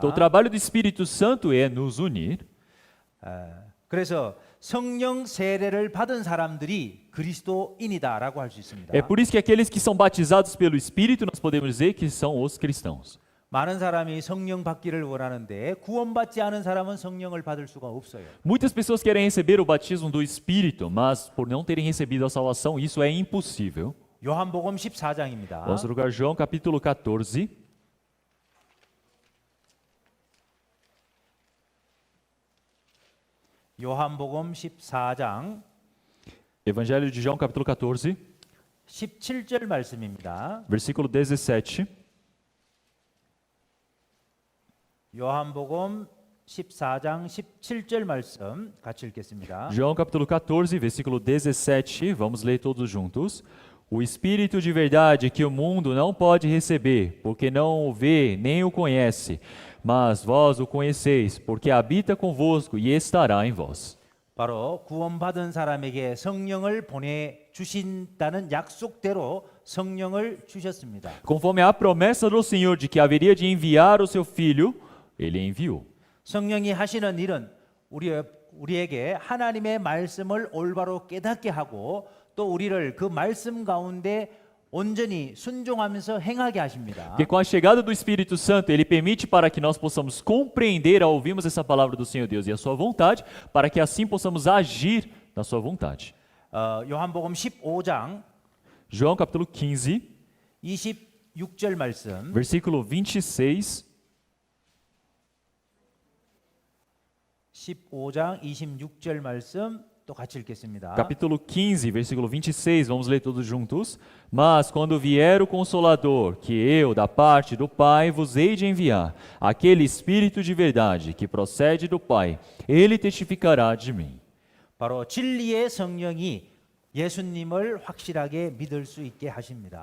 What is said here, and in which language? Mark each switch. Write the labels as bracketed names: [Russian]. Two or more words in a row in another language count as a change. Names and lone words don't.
[Portuguese] Então o trabalho do Espírito Santo é nos unir. [Korean] 그래서 성령 세례를 받은 사람들이 그리스도인이다라고 할 수 있습니다. [Portuguese] É por isso que aqueles que são batizados pelo Espírito nós podemos dizer que são os cristãos. [Korean] 많은 사람이 성령 받기를 원하는데 구원받지 않은 사람은 성령을 받을 수가 없어요. [Portuguese] Muitas pessoas querem receber o batismo do Espírito, mas por não terem recebido a salvação, isso é impossível. [Korean] 요한복음 14장입니다. [Portuguese] Vamos trocar João capítulo 14. [Korean] 요한복음 14장 [Portuguese] Evangelho de João capítulo 14, [Korean] 17절 말씀입니다. [Portuguese] versículo 17. [Korean] 요한복음 14장 17절 말씀 같이 읽겠습니다. [Portuguese] João capítulo 14, versículo 17. Vamos ler todos juntos. O Espírito de verdade que o mundo não pode receber, porque não o vê nem o conhece, mas vós o conheceis, porque habita convosco e estará em vós. [Korean] 바로 구원받은 사람에게 성령을 보내 주신다는 약속대로 성령을 주셨습니다. [Portuguese] Conforme a promessa do Senhor de que haveria de enviar o seu Filho, Ele enviou. [Korean] 성령이 하시는 일은 우리에게 하나님의 말씀을 올바로 깨닫게 하고 또 우리를 그 말씀 가운데 온전히 순종하면서 행하게 하십니다. [Portuguese] Porque com a chegada do Espírito Santo, Ele permite para que nós possamos compreender ao ouvirmos essa palavra do Senhor Deus e a sua vontade, para que assim possamos agir na sua vontade. [Korean] 요한복음 15장 [Portuguese] João capítulo 15, [Korean] 26절 말씀 [Portuguese] versículo 26. [Korean] 15장 26절 말씀 또 같이 읽겠습니다. [Portuguese] Capítulo 15, versículo 26, vamos ler todos juntos. Mas quando vier o Consolador, que eu, da parte do Pai, vos hei de enviar, aquele Espírito de verdade que procede do Pai, ele testificará de mim. [Korean] 바로 진리의 성령이 예수님을 확실하게 믿을 수 있게 하십니다.